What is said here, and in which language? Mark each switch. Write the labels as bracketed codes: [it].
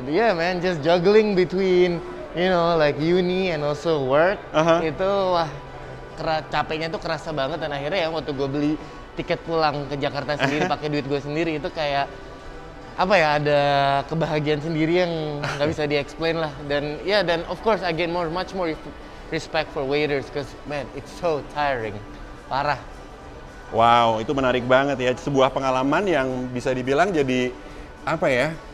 [en] Yeah man, just juggling between like uni and also work. [id] Itu wah, capeknya tuh kerasa banget, dan akhirnya ya waktu gue beli tiket pulang ke Jakarta sendiri pakai duit gue sendiri, itu kayak apa ya, ada kebahagiaan sendiri yang nggak bisa di-explain lah. Dan dan [en] of course I get much more respect for waiters because man, it's so tiring. [id] Parah. Wow, itu menarik banget ya. Sebuah pengalaman yang bisa dibilang jadi apa ya?